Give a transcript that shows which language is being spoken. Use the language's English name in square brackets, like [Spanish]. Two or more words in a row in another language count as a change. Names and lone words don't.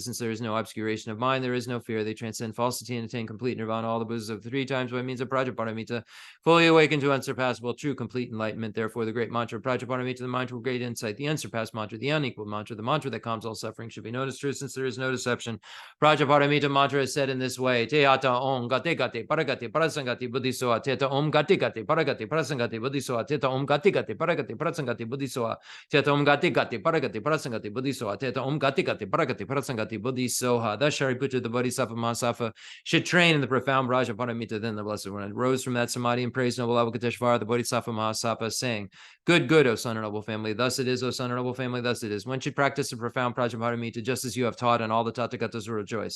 [English] Since there is no obscuration of mind, there is no fear. They transcend falsity and attain complete nirvana. All the Buddhas of 3 times by means of Prajaparamita, fully awakened to unsurpassable, true, complete enlightenment. Therefore, the great mantra of Prajaparamita, the mantra of great insight, the unsurpassed mantra, the unequaled mantra, the mantra that calms all suffering, should be known as true, since there is no deception. Prajaparamita mantra is said in this way: [Sanskrit] तद्यथा ॐ गते गते पारगते पारसंगते बोधिस्वाहा. तद्यथा ॐ गते गते पारगते पारसंगते बोधिस्वाहा। तद्यथा ॐ गते गते पारगते पारसंगते बोधिस्वाहा. तद्यथा ॐ गते गते गते पारगते पारसंगते बोधिस्वाहा तद्यथा ॐ गते गते पारगते पारसंगते बोधिस्वाहा. [English] Thus Shariputra, the Bodhisattva Mahasattva, should train in the profound Raja Paramita. Then the Blessed One rose from that samadhi and praised noble Avalokiteshvara, the Bodhisattva Mahasattva, saying, Good, good, O son and noble family. Thus it is, O son and noble family, thus it is. One should practice the profound Prajaparamita just as you have taught, and all the Tathagatas will rejoice.